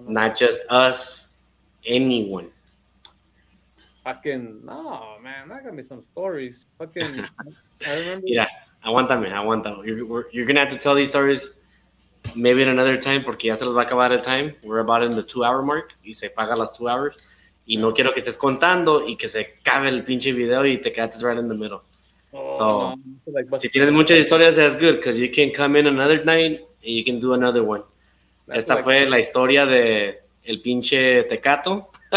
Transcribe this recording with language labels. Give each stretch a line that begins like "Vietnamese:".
English: not just us, anyone. Fucking no, man. That got me some stories. Fucking, I remember.
Spanish: Mira, aguántame.
English: You're gonna have to tell these stories maybe at another time
Spanish: porque ya se los va a acabar el time.
English: We're about in the 2-hour mark
Spanish: y se paga las
English: 2 hours.
Spanish: Y no quiero que estés contando y que se acabe el pinche video y te quedaste
English: right in the middle. So,
Spanish: si tienes muchas historias,
English: that's good because you can come in another night and you can do another one.
Spanish: Esta fue la historia de el pinche tecato.